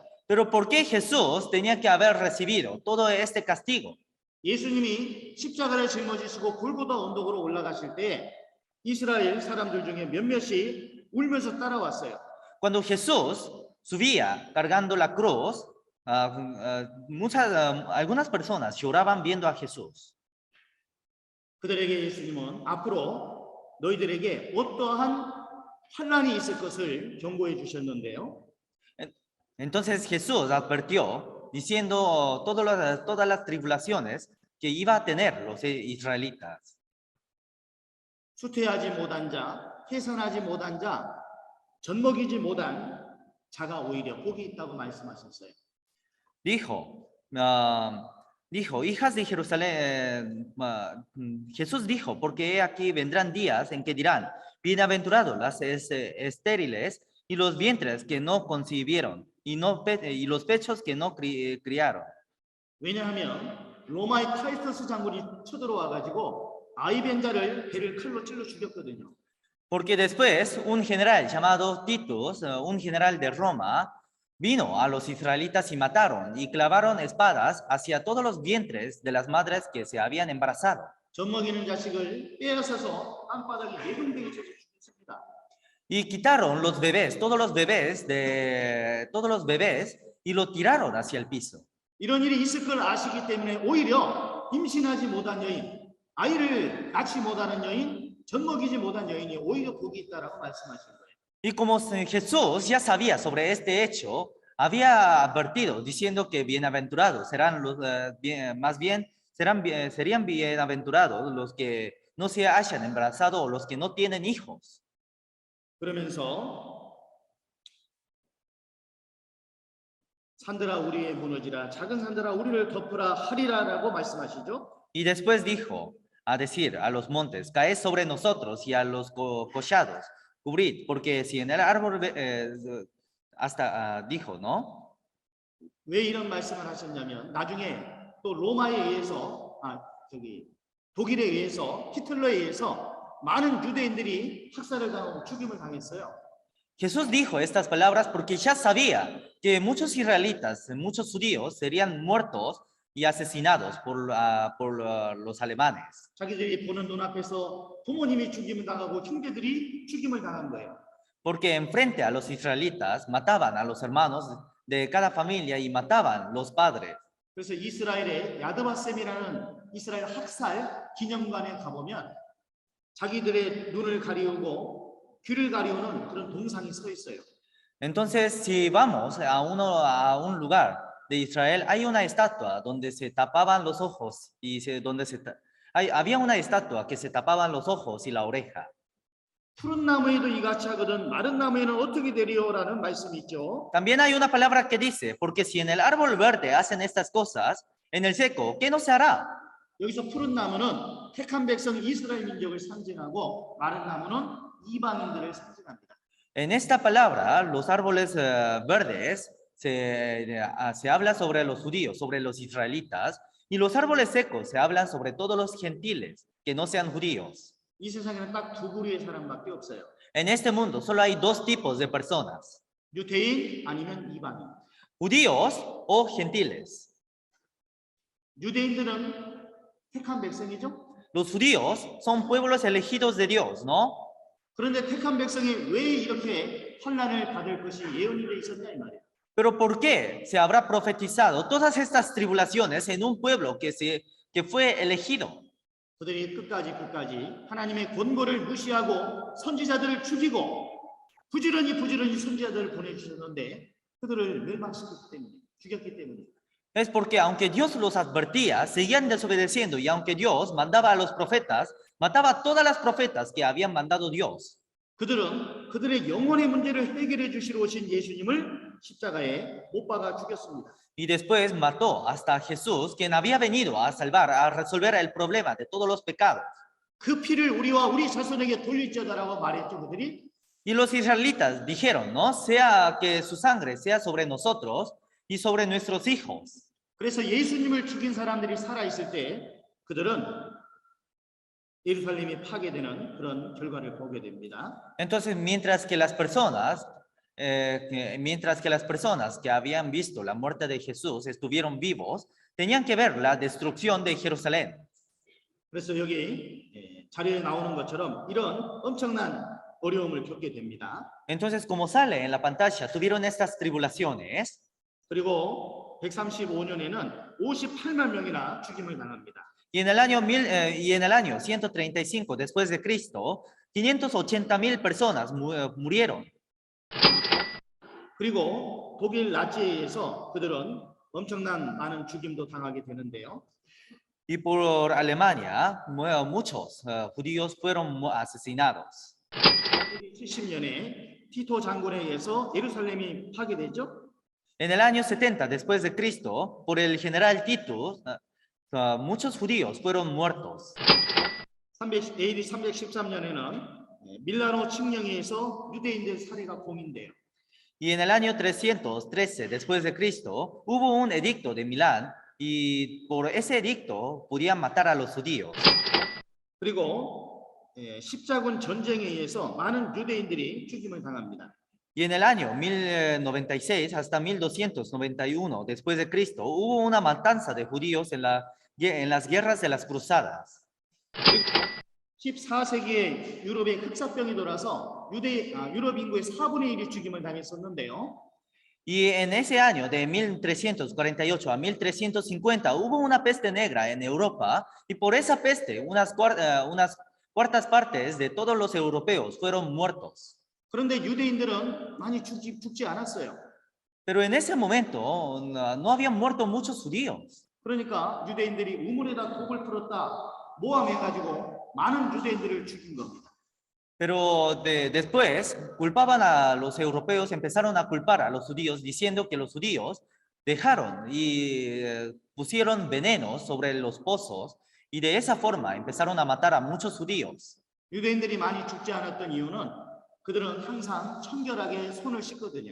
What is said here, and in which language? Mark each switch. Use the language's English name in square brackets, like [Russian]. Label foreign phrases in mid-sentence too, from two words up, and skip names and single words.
[Spanish] Pero ¿por qué Jesús tenía que haber recibido todo este castigo? [Korean] 예수님이 십자가를 짊어지시고 골고다 언덕으로 올라가실 때 이스라엘 사람들 중에 몇몇이 울면서 따라왔어요. [Spanish] Cuando Jesús subía cargando la cruz, algunas personas lloraban viendo a Jesús. [Korean] 그들에게 예수님은 앞으로 너희들에게 어떠한 환난이 있을 것을 경고해 주셨는데요. [Spanish] Entonces Jesús advirtió diciendo todas las tribulaciones que iba a tener los israelitas. [Korean] 수태하지 못한 자, 해산하지 못한 자, 젖먹이지 못한 자가 오히려 복이 있다고 말씀하셨어요. [Spanish] Dijo, hijas de Jerusalén, Jesús dijo, porque he aquí vendrán días en que dirán, bienaventurados las estériles y los vientres que no concibieron y los pechos que no criaron. [Korean] 왜냐하면 로마의 타이터스 장군이 쳐들어와 가지고 아이벤자를 배를 칼로 찔러 죽였거든요. [Spanish] Porque después un general llamado Titus, un general de Roma, vino a los israelitas y mataron y clavaron espadas hacia todos los vientres de las madres que se habían embarazado. [Korean] 젖먹이는 자식을 빼앗아서 땅바닥에 내동댕이 쳐서 죽였습니다. [Spanish] Y quitaron los bebés, todos los bebés y lo tiraron hacia el piso. [Korean] 이런 일이 있을 걸 아시기 때문에 오히려 임신하지 못한 여인, 아이를 낳지 못하는 여인, 젖먹이지 못한 여인이 오히려 복이 있다라고 말씀하신 거예요. [Spanish] Y como Jesús ya sabía sobre este hecho, había advertido diciendo que bienaventurados serán serían bienaventurados los que no se hayan embarazado o los que no tienen hijos. [Korean] 그러면서 산들아 우리의 무너지라 작은 산들아 우리를 덮으라 하리라라고 말씀하시죠. [Spanish] Y después dijo a decir a los montes, caed sobre nosotros y a los collados, cubrid, porque si en el árbol dijo, ¿no? [Korean] 왜 이런 말씀을 하셨냐면 나중에 또 로마에 의해서 독일에 의해서 히틀러에 의해서 많은 유대인들이 학살을 당하고 죽임을 당했어요. [Spanish] Jesús dijo estas palabras porque ya sabía que muchos israelitas, muchos judíos serían muertos y asesinados por los alemanes. [Korean] 자기들이 보는 눈앞에서 부모님이 죽임을 당하고 형제들이 죽임을 당한 거예요. [Spanish] Porque enfrente a los israelitas mataban a los hermanos de cada familia y mataban los padres. [Korean] 그래서 이스라엘의 야드바셈이라는 이스라엘 학살 기념관에 가보면 자기들의 눈을 가리우고 귀를 가리우는 그런 동상이 서 있어요. [Spanish] Entonces, si vamos a un lugar de Israel, hay una estatua donde se tapaban los ojos y había una estatua que se tapaban los ojos y la oreja. [Korean] 푸른 나무에도 이같이 하거든 마른 나무에는 어떻게 되리오라는 말씀이 있죠. [Spanish] También hay una palabra que dice, porque si en el árbol verde hacen estas cosas, en el seco, ¿qué no se hará? [Korean] 여기서 푸른 나무는 택한 백성 이스라엘 민족을 상징하고 마른 나무는 이방인들을 상징합니다. [Spanish] En esta palabra, los árboles verdes se habla sobre los judíos, sobre los israelitas, y los árboles secos se hablan sobre todos los gentiles que no sean judíos. [Korean] 이 세상에는 딱 두 부류의 사람밖에 없어요. [Spanish] En este mundo solo hay dos tipos de personas, [Korean] 유대인 아니면 이방인. [Spanish] judíos o gentiles. [Korean] 유대인들은 택한 백성이죠. [Spanish] Los judíos son pueblos elegidos de Dios, ¿no? [Korean] 그런데 택한 백성이 왜 이렇게 환난을 받을 것이 예언이 돼 있었냐 이 말이에요. [Spanish] Pero ¿por qué se habrá profetizado todas estas tribulaciones en un pueblo que fue elegido? [Korean] 그들이 끝까지 하나님의 권고를 무시하고 선지자들을 죽이고 부지런히 선지자들을 보내주셨는데 그들을 멸망시켰기 때문에 죽였기 때문에 [Spanish] Es porque aunque Dios los advertía, seguían desobedeciendo, y aunque Dios mandaba a los profetas, mataba a todas las profetas que habían mandado Dios. [Korean] 그들은 그들의 영혼의 문제를 해결해 주시러 오신 예수님을 십자가에 못 박아 죽였습니다. [Spanish] Y después mató hasta a Jesús, quien había venido a salvar, a resolver el problema de todos los pecados. [Korean] 그 피를 우리와 우리 자손에게 돌릴지어다라고 말했죠 그들이. [Spanish] Y los israelitas dijeron, ¿no? Sea que su sangre sea sobre nosotros y sobre nuestros hijos. [Korean] 그래서 예수님을 죽인 사람들이 살아 있을 때 그들은 예루살렘이 파괴되는 그런 결과를 보게 됩니다. [Spanish] Entonces, mientras que las personas que habían visto la muerte de Jesús estuvieron vivos, tenían que ver la destrucción de Jerusalén. [Korean] 그래서 여기 자료에 나오는 것처럼 이런 엄청난 어려움을 겪게 됩니다. [Spanish] Entonces, como sale en la pantalla, tuvieron estas tribulaciones. [Korean] 그리고 135년에는 58만 명이나 죽임을 당합니다. [Spanish] Y en el año 135 después de Cristo, 580,000 personas murieron. [Korean] 그리고 독일 나치에서 그들은 엄청난 많은 죽임도 당하게 되는데요. [Spanish] Y por Alemania, muchos judíos fueron asesinados. [Korean] 70년에 티토 장군에 의해서 예루살렘이 파괴되죠. [Spanish] En el año 70 después de Cristo, por el general Tito, muchos judíos fueron muertos. [Korean] AD 313년에는 밀라노 칙령에 의해서 유대인들 살해가 공인돼요. [Spanish] Y en el año 313 después de Cristo, hubo un edicto de Milán, y por ese edicto podían matar a los judíos. [Korean] 그리고 십자군 전쟁에 의해서 많은 유대인들이 죽임을 당합니다. [Spanish] Y en el año 1096 hasta 1291 después de Cristo, hubo una matanza de judíos en las guerras de las cruzadas. [Korean] 14세기에 유럽에 흑사병이 돌아서 유럽 인구의 4분의 1이 죽임을 당했었는데요. [Spanish] Y en ese año de 1348 a 1350 hubo una peste negra en Europa, y por esa peste unas cuartas partes de todos los europeos fueron muertos. [Korean] 그런데 유대인들은 많이 죽지 않았어요. [Spanish] Pero en ese momento no habían muerto muchos judíos. [Korean] 그러니까 유대인들이 우물에다 독을 풀었다 모함해가지고 많은 유대인들을 죽인 겁니다. [Spanish] Pero después culpaban a los europeos, empezaron a culpar a los judíos diciendo que los judíos dejaron y pusieron venenos sobre los pozos, y de esa forma empezaron a matar a muchos judíos. [Korean] 유대인들이 많이 죽지 않았던 이유는 그들은 항상 청결하게 손을 씻거든요.